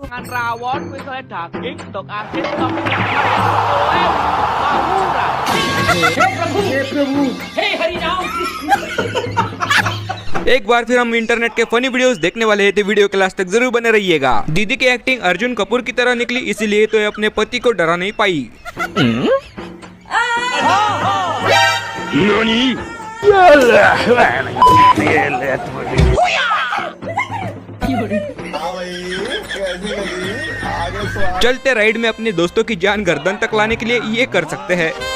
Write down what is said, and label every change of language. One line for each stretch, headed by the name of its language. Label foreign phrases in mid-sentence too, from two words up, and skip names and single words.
Indonesian: Jangan rawon, misalnya daging, dok asin, tapi mau murah.
Hindi: हे प्रभु हे हरि राम। एक बार फिर हम इंटरनेट के
English: funny videos
Hindi: देखने वाले हैं, तो वीडियो के लास्ट तक जरूर बने रहिएगा। दीदी की एक्टिंग अर्जुन कपूर की तरह निकली, इसीलिए तो ये अपने पति को डरा नहीं पाई। चलते राइड में अपने दोस्तों की जान गर्दन तक लाने के लिए ये कर सकते हैं।